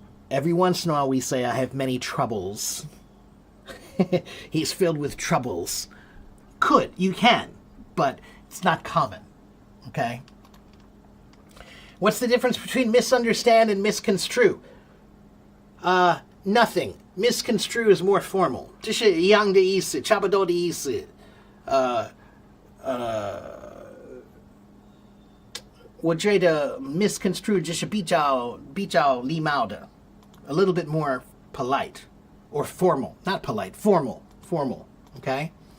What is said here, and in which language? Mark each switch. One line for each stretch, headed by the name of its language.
English: Every once in a while we say, I have many troubles. He's filled with troubles. You can, but it's not common, okay? What's the difference between misunderstand and misconstrue? Nothing. Misconstrue is more formal.
Chinese: 这是一样的意思，差不多的意思。我觉得
English: misconstrue
Chinese: 就是比较礼貌的
English: a little bit more polite or formal, not polite, formal, okay?